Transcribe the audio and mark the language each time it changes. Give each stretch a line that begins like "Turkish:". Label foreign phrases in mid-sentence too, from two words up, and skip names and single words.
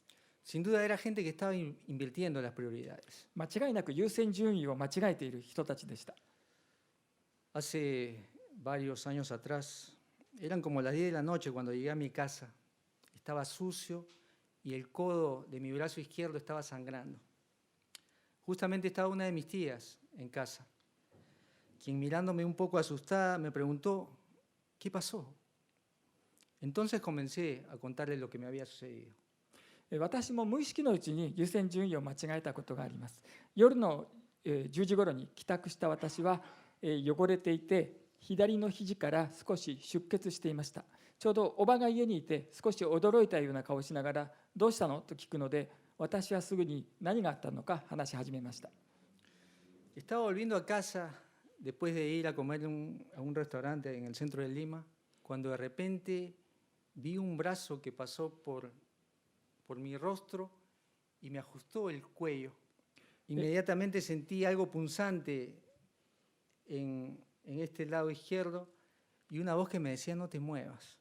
Spanish: Sin duda era gente que estaba invirtiendo las prioridades.
Japanese: 間違いなく優先順位を間違えている人たちでした。
Spanish: Hace varios años atrás, eran como las 10 de la noche cuando llegué a mi casa. Estaba sucio y el codo de mi brazo izquierdo estaba sangrando. Justamente estaba una de mis tías en casa, quien mirándome un poco asustada me preguntó: ¿qué pasó? Entonces comencé a contarle lo que me había sucedido.
Japanese: 私も無意識のうちに優先順位を間違えたことがあります。夜の10時頃に帰宅した私は汚れていて左の肘から少し出血していました。ちょうどおばが家にいて少し驚いたような顔をしながらどうしたのと聞くので、私はすぐに何があったのか話し始めました。
Spanish: Estaba volviendo a casa después de ir a comer a un restaurante en el centro de Lima, cuando de repente vi un brazo que pasó por mi rostro y me ajustó el cuello. Inmediatamente sentí algo punzante en este lado izquierdo y una voz que me decía, no te muevas.